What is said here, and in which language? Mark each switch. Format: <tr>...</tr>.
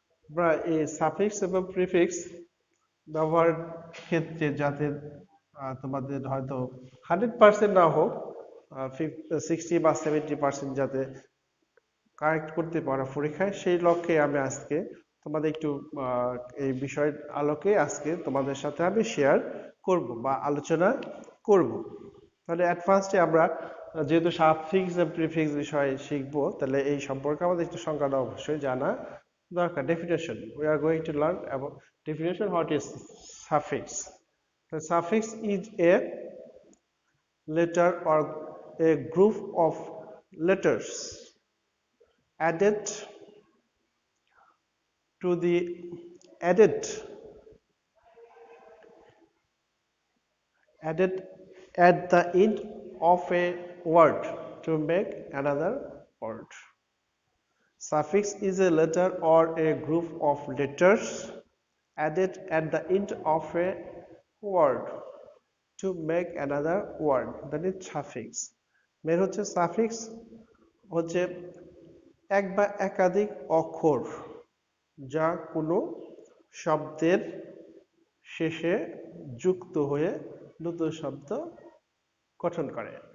<bn>আমরা এই সাফিক্স এবং প্রিফিক্স ব্যবহার ক্ষেত্রে যাতে তোমাদের হয়তো 100% না হোক, 60 বা 70% যাতে কারেক্ট করতে পারো পরীক্ষায়, সেই লক্ষ্যে আমি আজকে তোমাদের একটু এই বিষয়ের আলোকে আজকে তোমাদের সাথে আমি শেয়ার করব বা আলোচনা করব। তাহলে অ্যাট ফার্স্টে আমরা যেহেতু সাফিক্স এবং প্রিফিক্স বিষয় শিখবো, তাহলে এই সম্পর্কে আমাদের একটু সংজ্ঞাটা অবশ্যই জানা দরকার।</bn> <en>Definition, we are going to learn about definition, what is suffix. The suffix is a letter or a group of letters added to the added added at the end of a word to make another word. Suffix is a letter or a group of letters added at the end of a word to make another word, that is suffix.</en> <bn>Main হচ্ছে suffix হচ্ছে এক বা একাধিক অক্ষর যা কোনো শব্দের শেষে যুক্ত হয়ে নতুন শব্দ গঠন করে।</bn>